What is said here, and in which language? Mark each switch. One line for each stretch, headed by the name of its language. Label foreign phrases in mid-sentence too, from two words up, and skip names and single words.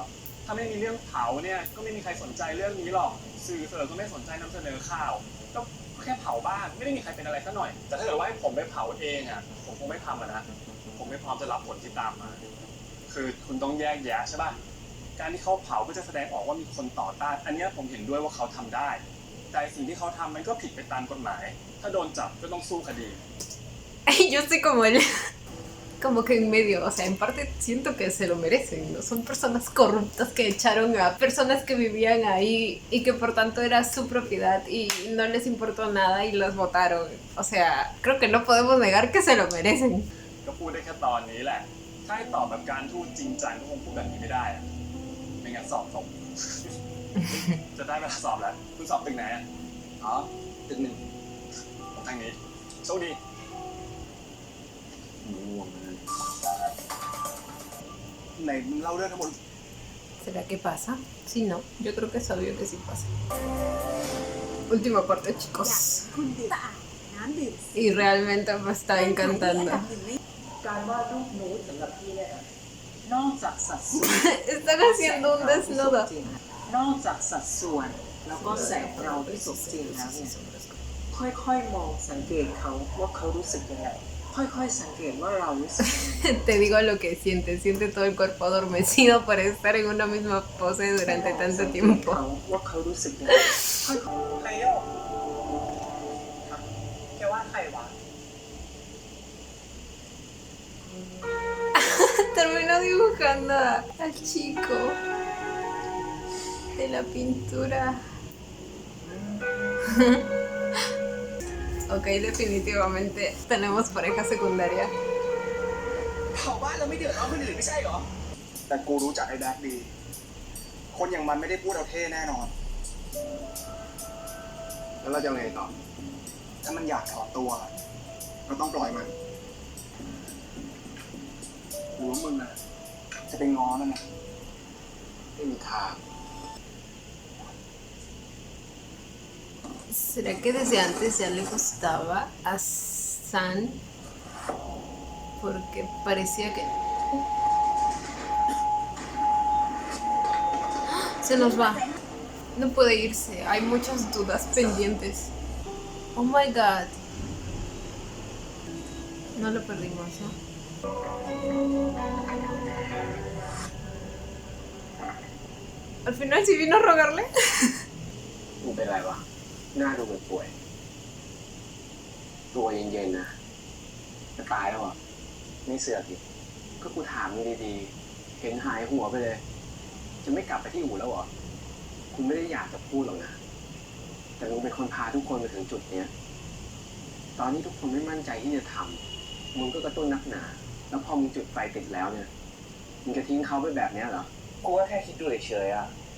Thai: ถ้าไม่มีเรื่องเผาเนี่ยก็ไม่มีใครสนใจเรื่องนี้หรอกสื่อเสนอก็ไม่สนใจนำเสนอข่าวก็แค่เผาบ้านไม่ได้มีใครเป็นอะไรสักหน่อย แต่ถ้าเกิดว่าให้ผมไปเผาเองอ่ะผมคงไม่ทำอ่ะนะผมไม่พร้อมจะรับผลที่ตามมา คือคุณต้องแยกแยะใช่ป่ะการที่เขาเผาก็จะแสดงออกว่ามีคนต่อต้านอันเนี้ยผมเห็นด้วยว่าเขาทำได้ แต่สิ่งที่เขาทำมันก็ผิดไปตามกฎหมาย ถ้าโดนจับก็ต้องสู้คดี
Spanish: Yo estoy como él. Como que en medio, o sea, en parte siento que se lo merecen, ¿no? Son personas corruptas que echaron a personas que vivían ahí y que por tanto era su propiedad y no les importó nada y los votaron. O sea, creo que no podemos negar que se lo merecen.
Thai: ก็พูดได้แค่ตอนนี้แหละ ถ้าให้ตอบแบบการทูตจริงจังก็คงพูดแบบนี้ไม่ได้อะไม่งั้นสอบตก จะได้เวลาสอบแล้ว คุณสอบตึกไหนอะ อ๋อ ตึกหนึ่ง ผมทางนี้ โชคดี ง่วงนะ ไหนมึงเล่าเรื่องทั้งหมด
Spanish: ¿Será que pasa? Sí, no. Yo creo que es obvio que sí pasa. Última parte, chicos.
Thai: คุณดื่มน้ำดื่ม
Spanish: Y realmente me está encantando.
Thai: การวาดรูปนูดสำหรับพี่เนี่ยนอกจากสัดส่วน
Spanish: Están haciendo un desnudo.
Thai: นอกจากสัดส่วนแล้วก็แสงเงาที่สมจริงแล้วเนี่ยค่อยๆมองสังเกตเขาว่าเขารู้สึกยังไงค่อยๆสังเกตว่าเรารู้สึกยังไง
Spanish: Te digo lo que siente. Siente todo el cuerpo adormecido por estar en una misma pose durante tanto
Thai: สังเกต
Spanish: tiempo.
Thai: เขาว่าเขารู้สึกยังไงค่อย ใครโยกแกว่าใครวะ
Spanish: Terminó dibujando al chico de la pintura. Ok, definitivamente tenemos pareja secundaria.
Thai: เผาบ้านเราไม่เดือดร้อนคนอื่นไม่ใช่เหรอ แต่กูรู้จักไอ้แบ็คดี คนอย่างมันไม่ได้พูดเอาเท่แน่นอน แล้วเราจะไงต่อ ถ้ามันอยากถอนตัวเราต้องปล่อยมันหรือว่ามึงอะจะไปง้อมันนะ ไม่มีทาง
Spanish: ¿Será que desde antes ya le gustaba a San? Porque parecía que... Se nos va. No puede irse. Hay muchas dudas pendientes.
English: Oh my god.
Spanish: No lo perdimos, ¿no? Al final sí vino a rogarle.
Thai: มึงเป็นไรวะ หน้าดูเหมือนป่วย ตัวเย็นๆนะ จะตายแล้วเหรอ ไม่เสือกดิก็กูถามมึงดีๆ เห็นหายหัวไปเลย จะไม่กลับไปที่อู่แล้วเหรอ คุณไม่ได้อยากจะพูดหรอกนะ แต่มึงเป็นคนพาทุกคนมาถึงจุดเนี้ย ตอนนี้ทุกคนไม่มั่นใจที่จะทำมึงก็กระตุ้นนักหนา แล้วพอมึงจุดไฟติดแล้วเนี่ย มึงจะทิ้งเขาไปแบบเนี้ยเหรอกูว่าแค่คิดดูเฉยๆอะ